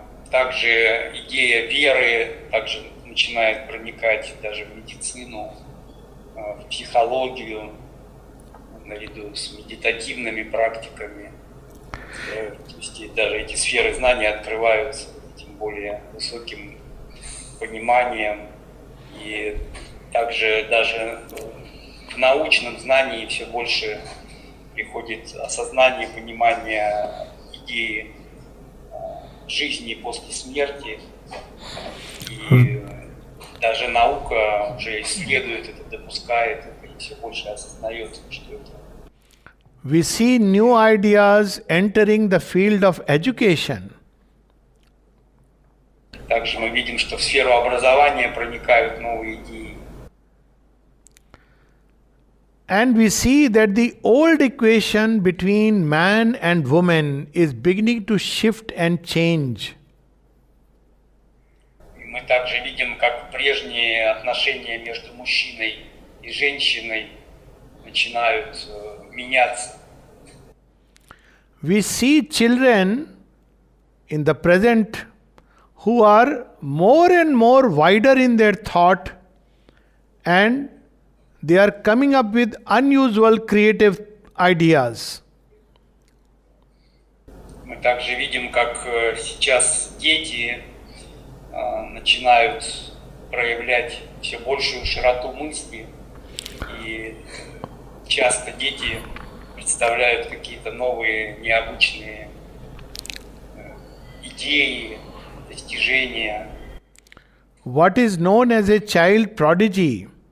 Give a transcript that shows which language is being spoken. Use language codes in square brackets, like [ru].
[ru] Также идея веры также начинает проникать даже в медицину, в психологию, наряду с медитативными практиками. То есть даже эти сферы знаний открываются тем более высоким пониманием. И также даже в научном знании все больше приходит осознание, понимание идеи жизни после смерти. И даже наука уже исследует это, допускает это и все больше осознает, что это. [en] We see new ideas entering the field of education. [ru] Также мы видим, что в сферу образования проникают новые идеи. [en] And we see that the old equation between man and woman is beginning to shift and change. [ru] И мы также видим, как прежние отношения между мужчиной и женщиной начинают меняться. [en] We see children in the present who are more and more wider in their thought, and they are coming up with unusual creative ideas. [ru] Мы также видим, как сейчас дети начинают проявлять все большую широту мысли, и часто дети представляют какие-то новые, необычные идеи, достижения. [en] What is known as a child prodigy?